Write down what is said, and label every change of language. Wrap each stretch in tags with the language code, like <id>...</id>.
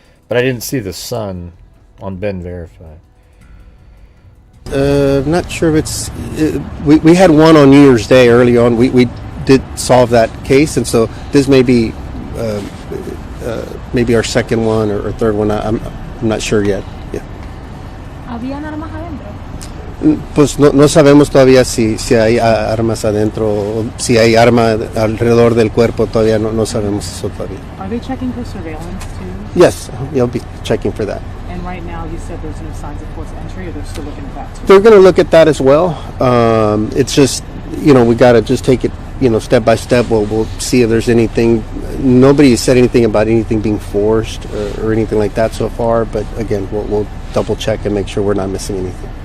<en>But I didn't see the son on Ben Verify. Not sure if it's. We had one on New Year's Day early on. We did solve that case, and so this may be maybe our second one or third one. I'm not sure yet. Yeah.</en> <es>¿Habían armas adentro? Pues no sabemos todavía si hay armas adentro, o si hay arma alrededor del cuerpo. Todavía no sabemos eso todavía.</es> <en>Are they checking for surveillance too? Yes, you'll be checking for that. And right now you said there's no signs of forced entry, or they're still looking at that too? They're going to look at that as well. It's just, you know, we got to just take it, you know, step by step. We'll see if there's anything. Nobody said anything about anything being forced or anything like that so far. But again, we'll double check and make sure we're not missing anything.</en>